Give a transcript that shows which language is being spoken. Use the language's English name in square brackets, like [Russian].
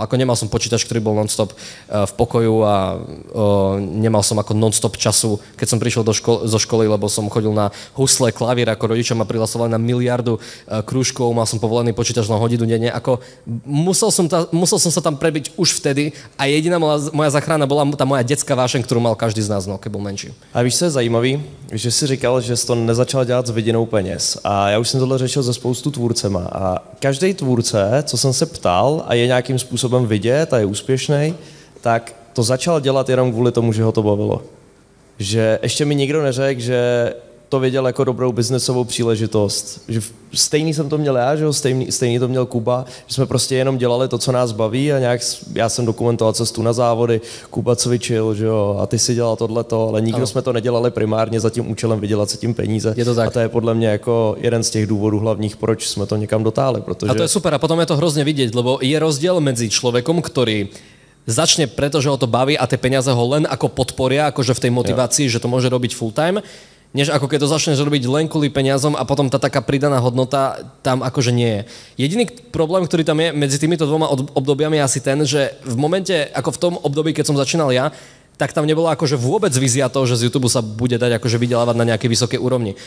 [Slovak] Ako nemal som počítač, ktorý bol non-stop v pokoju a nemal som ako non-stop času, keď som prišiel zo školy, lebo som chodil na husle, klavír, ako rodičia ma prihlasovali na miliardu krúžkov, mal som povolený počítač na hodinu denne. Ako musel som sa tam prebiť už vtedy a jediná moja záchrana bola tá moja detská vášeň, ktorú mal každý z nás, no, keď bol menší. [Czech] A víš, co je zajímavý? Že si říkal, že jsi to nezačal dělat s vidinou peněz. A já už jsem tohle řešil se spoustu tvůrcema. A každý tvůrce, co jsem se ptal a je nějakým způsobem vidět a je úspěšný, tak to začal dělat jenom kvůli tomu, že ho to bavilo. Že ještě mi nikdo neřekl, že to viděl jako dobrou biznesovou příležitost. Že stejný jsem to měl já, že jo? Stejný to měl Kuba, že jsme prostě jenom dělali to, co nás baví a nějak, já jsem dokumentoval cestu na závody, Kuba cvičil, že jo, a ty si dělal tohleto, ale nikdo jsme to nedělali primárně za tím účelem vydělat se tím peníze. Je to tak. A to je podle mě jako jeden z těch důvodů hlavních, proč jsme to někam dotáhli, protože... A to je super a potom je to hrozně vidět, [Slovak] lebo je rozdiel medzi človekom, ktorý začne preto, že ho to baví a tie peniaze ho len ako podporia, akože v tej motivácii, že to môže robiť full time, než ako keď to začneš robiť len kvôli peniazom a potom tá taká pridaná hodnota tam akože nie je. Jediný problém, ktorý tam je medzi týmito dvoma obdobiami je asi ten, že v momente, ako v tom období, keď som začínal ja, tak tam nebolo akože vôbec vízia toho, že z YouTube sa bude dať akože vydelávať na nejakej vysokej úrovni.